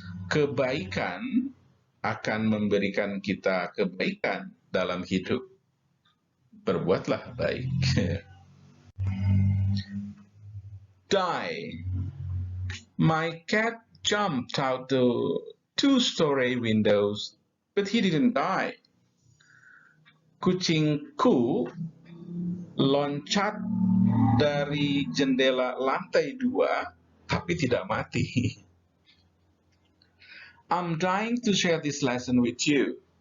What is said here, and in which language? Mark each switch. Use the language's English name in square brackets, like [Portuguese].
[Indonesian] Kebaikan akan memberikan kita kebaikan dalam hidup. Berbuatlah baik. [English] Die. My cat jumped out the 2-story windows, but he didn't die. [Indonesian] Kucingku loncat dari jendela lantai 2, tapi tidak mati. [English] I'm dying to share this lesson with you.